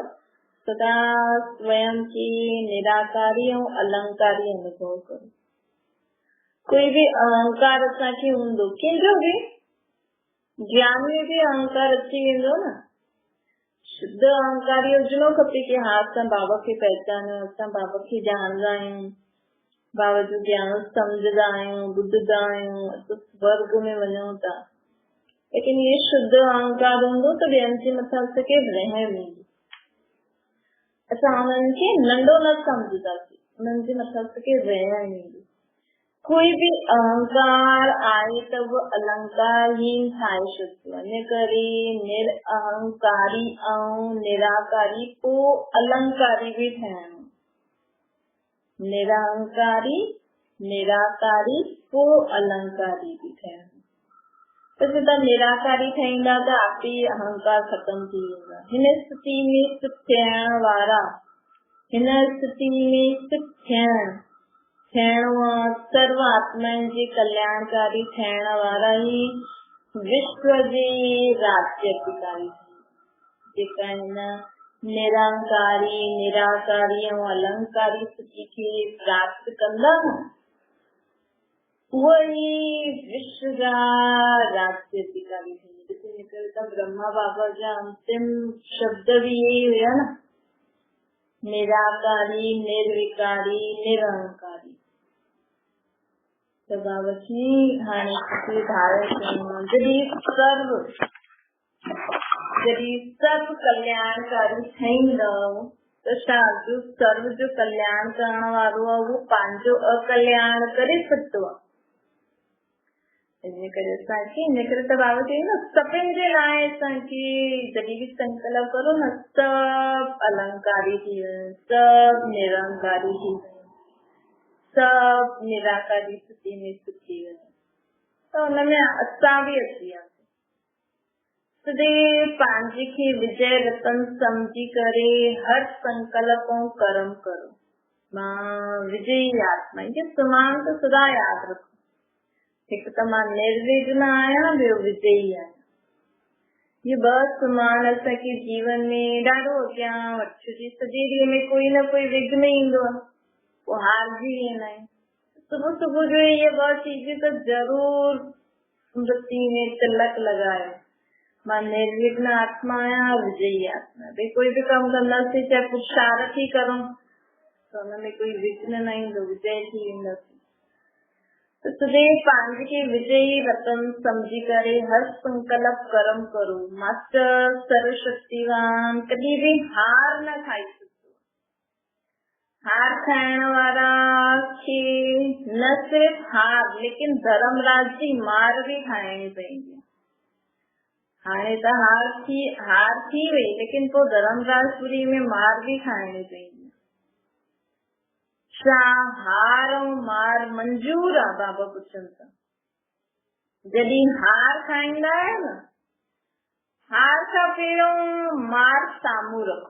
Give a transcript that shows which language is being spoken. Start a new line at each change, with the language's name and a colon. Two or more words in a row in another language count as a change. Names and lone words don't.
Sindhi: सदा स्वयं की निराकारी ऐं अलंकारी अनुभव करो। कोई भी अहंकार असांखे हूंदो, कंहिंजो बि, ज्ञान में भी अहंकार अची वेंदो न। शुद्ध अहंकार हुजणो खपे कि हा असां बाबा खे पहचानियो, असां बाबा खे ॼाणंदा आहियूं, बाबा जो ज्ञान सम्झंदा आहियूं, ॿुधंदा आहियूं, असां स्वर्ग में वञूं था। लेकिन ये शुद्ध अहंकार हूंदो त ॿियनि जे मथां असांखे रहम ईंदो, असां उन्हनि खे नंढो न सम्झंदासीं, उन्हनि जे मथां असांखे रहम ईंदो। कोई भी अहंकार आए त वो अलंकारहीन ठाहे छॾंदो आहे। इन करे निरअहंकारी ऐं निराकारी पोइ अलंकारी बि ठहणो। निरअहंकारी निराकारी पोइ अलंकारी बि ठहणो। त सिधा निराकारी ठहींदा त आपी अहंकार खत्म थी वेंदा। हिन स्थिति में स्थित थियण वारा, हिन स्थिति में स्थित थियणो सर्व आत्माउनि जे कल्याणकारी थियण वारा ई विश्व जे राज्यकारी जेका हिन निरंकारी निराकारी ऐं अलंकारी स्थिति खे प्राप्त कंदा न, उहे ई विश्व जा राज्यकारी थींदा। त ब्रह्मा बाबा जा अंतिम शब्द भी यही हुया न, निराकारी निर्विकारी निरंकारी। त बाबा जी हाणे धारण कयूं, जॾहिं सर्व कल्याणकारी ठहींदव त छा जो सर्व जो कल्याण करण वारो आहे उहो पंहिंजो अकल्याण करे सघंदो आहे। इन करे त बाबा चई न, सभिनि जे लाइ असांखे जॾहिं बि संकल्प करो न, सभु अलंकारी थी वञे, सभु निरंकारी थी वञे, सभु निराकारी स्थिति में थी वञे, त हुनमें असां बि अची वियासीं। सदैव पंहिंजे खे विजय रतन सम्झी करे हर संकल्प ऐं कर्म करो। मां विजयी आत्मा, इनखे सुमान त सदा यादि रखो। हिकु त मां निर्विघ्न आहियां, ॿियो विजयी आहियां। ये ॿ सुमान असांखे जीवन में ॾाढो अॻियां वठी छॾी। सॼे ॾींहं में कोई न कोई विघ्न ईंदो आहे, पोइ हारजी वेंदा आहियूं। सुबुह सुबुह जो ये ॿ चीज़ें त ज़रूर स्मृति में तिलक लॻायो, मां निर्विघ्न आत्मा आहियां, विजयी आत्मा। भई कोई भी कम कंदासीं, चाहे पुरुषार्थ ही करूं, त हुनमें कोई विघ्न न ईंदो, विजय थी वेंदासीं। त सदैव पंहिंजे खे विजयी रतन समझी करे हर संकल्प कर्म करो। मास्टर सर्वशक्तिवान कॾहिं भी हार न खाई सघंदो। हार खाइण वारा खे न सिर्फ हार, लेकिन धर्मराज जी मार भी खाइणी पवंदी। हाणे त हार थी वई, लेकिन पोइ धर्मराजपुरी में मार भी खाइणी पवंदी। छा हार ऐं मार मंजूर आहे? बाबा पुछनि था। जॾहिं हार खाईंदा आहियो न, हार खां पहिरियों मार साम्हूं रखो।